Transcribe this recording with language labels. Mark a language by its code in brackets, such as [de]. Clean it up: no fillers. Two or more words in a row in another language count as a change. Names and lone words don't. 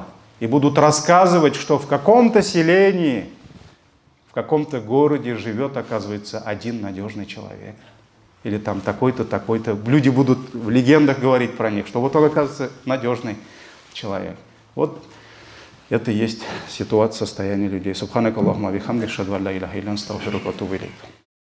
[ru] И будут рассказывать, что в каком-то селении, в каком-то городе живет, оказывается, один надежный человек. Или там такой-то, такой-то. Люди будут в легендах говорить про них, что вот он, оказывается, надежный человек. Вот это и есть ситуация, состояние людей. [ar] سبحانك اللهم بحمدك أشهد أن لا إله إلا أنت أستغفرك وأتوب إليك.